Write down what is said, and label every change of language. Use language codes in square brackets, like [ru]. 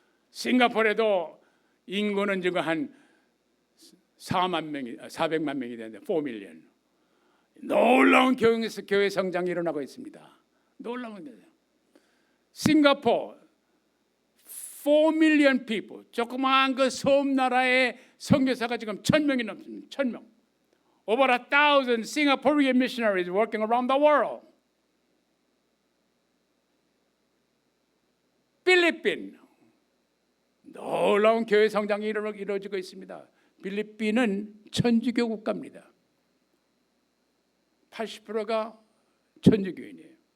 [ko] 싱가포르에도 인구는 지금 한 400만 명이 되는데 4밀리언. 놀라운 교회 성장이 일어나고 있습니다. 놀라운 거예요. 싱가포르 [en] 4 million people, [ko] 조그마한 그 섬나라의 선교사가 지금 1,000명이 넘습니다. 1,000명. [en] Over 1,000 Singaporean missionaries working around the world. [ko] 필리핀, 놀라운 교회 성장이 이루어지고 있습니다. 필리핀은 천주교 국가입니다. 80%가 천주교인이에요.